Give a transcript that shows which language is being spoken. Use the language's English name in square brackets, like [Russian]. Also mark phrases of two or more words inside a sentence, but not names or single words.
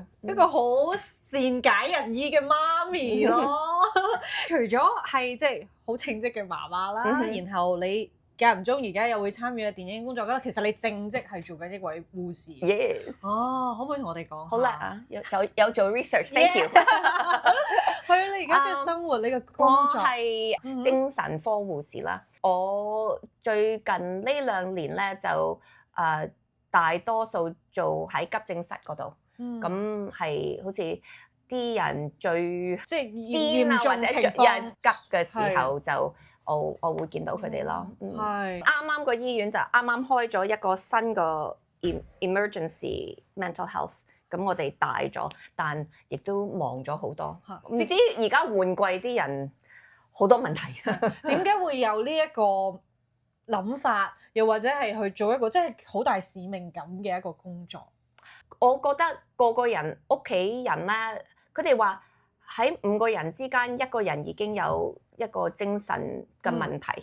[Cantonese] 一個好善解人意嘅媽咪咯。除咗係即係好稱職嘅媽媽啦，然後你間唔中而家又會參與嘅電影工作啦。其實你正職係做緊一位護士。 Yes。可唔可以同我哋講？好叻啊！有做 research。 [English] Thank you。 [Cantonese] 係啊，你而家嘅生活，你嘅工作。我係精神科護士啦。我最近呢2年咧就大多數做喺急症室嗰度。咁係好似啲人最即係癲啊，或者有人急嘅時候就我會見到佢哋咯。啱啱個醫院就啱啱開咗一個新個 [English] emergency mental health， [Cantonese] 咁我哋大咗，但亦都忙咗好多。唔知而家換季啲人好多問題，點解會有呢一個諗法，又或者係去做一個即係好大使命感嘅一個工作？我覺得個個人屋企人咧，佢哋話喺5個人之間1個人已經有一個精神嘅問題。